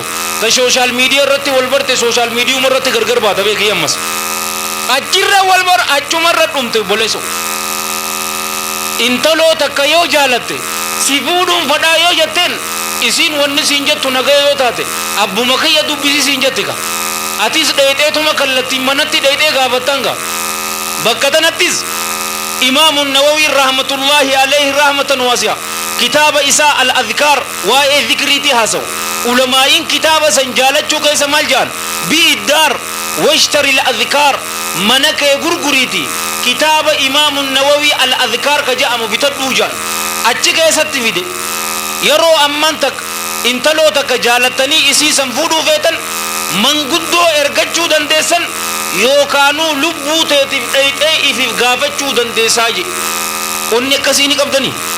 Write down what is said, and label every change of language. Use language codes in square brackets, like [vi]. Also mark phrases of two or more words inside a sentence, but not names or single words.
[om] ta sooshaal miidiyaa irratti wal barte sooshaal miidiyuma irratti gargar baata beekii ammas achirra wal bar achumarra dhumte boleso intaloo takka yoo jaalatte si fuudhuun fadhaa yoo jetteen isiin wanni siin jettu nagaya yoo taate abbuma kiyya dubbisi siin jettika atis dheexeetuma kallattiin manatti dheexee gaafattanga bakka tanattis imaamu nawawi [ar] رحمة الله عليه رحمة واسعة [om] kitaaba isaa al-adhkaar waa'ee dhikriitii haasawu ulamaa'iin kitaaba san jaalachuu keessa maal jaan [ar] بع الدار واشتر الأذكار [om] mana kee gurguriiti kitaaba imaamu nawawi al-adhkaar ka jedhamu bitadhuu jaan achi keessatti fide yeroo amman takka intaloo takka jaalattanii isii san fuudhuu feetan manguddoo ergachuu dandeessan yookaanuu lubbuu teetiif dheexee ifiif gaafachuu dandeessaa je onni akkasii ni qabdanii